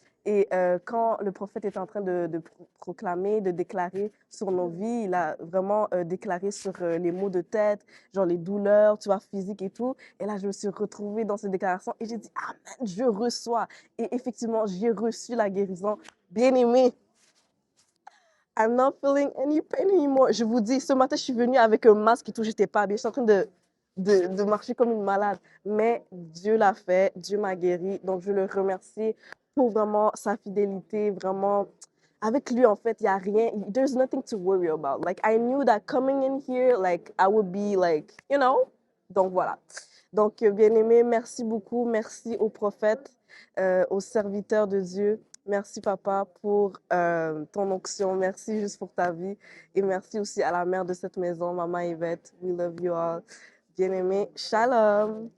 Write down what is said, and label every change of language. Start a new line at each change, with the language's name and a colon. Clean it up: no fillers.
French: Et quand le prophète est en train de proclamer, de déclarer sur nos vies, il a vraiment déclaré sur les maux de tête, genre les douleurs, tu vois, physiques et tout. Et là, je me suis retrouvée dans ces déclarations et j'ai dit, Amen, je reçois. Et effectivement, j'ai reçu la guérison. Bien aimé,
English: I'm not feeling any pain anymore.
French: Je vous dis, ce matin, je suis venue avec un masque et tout, j'étais pas bien. Je suis en train de marcher comme une malade. Mais Dieu l'a fait, Dieu m'a guéri. Donc, je le remercie pour vraiment sa fidélité, vraiment. Avec lui, en fait, il n'y a rien,
English: there's nothing to worry about. Like, I knew that coming in here, like, I would be like, you know?
French: Donc, voilà. Donc, bien-aimé, merci beaucoup. Merci aux prophètes, aux serviteurs de Dieu. Merci, papa, pour ton onction. Merci juste pour ta vie. Et merci aussi à la mère de cette maison, Maman Yvette.
English: We love you all.
French: Bien-aimé,
English: shalom.